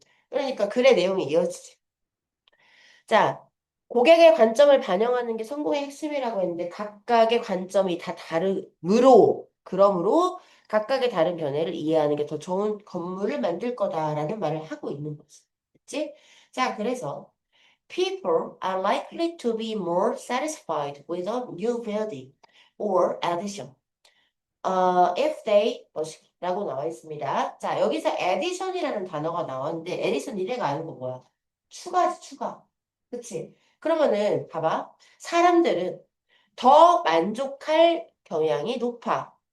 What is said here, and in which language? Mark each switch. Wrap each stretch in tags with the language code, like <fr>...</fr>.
<ko>그러니까 글의 내용이 이어지지. 자, 고객의 관점을 반영하는 게 성공의 핵심이라고 했는데 각각의 관점이 다 그러므로 각각의 다른 견해를 이해하는 게 더 좋은 건물을 만들 거다라는 말을 하고 있는 거지. 그치?</ko> <en>자, 그래서 people are likely to be more satisfied with a new building or addition. if they</en> <ko>라고 나와 있습니다. 자, 여기서 addition이라는 단어가 나왔는데 addition 이래가 아니고 뭐야? 추가지, 추가. 그치? 그러면은 봐봐. 사람들은 더 만족할 경향이 높아.</ko>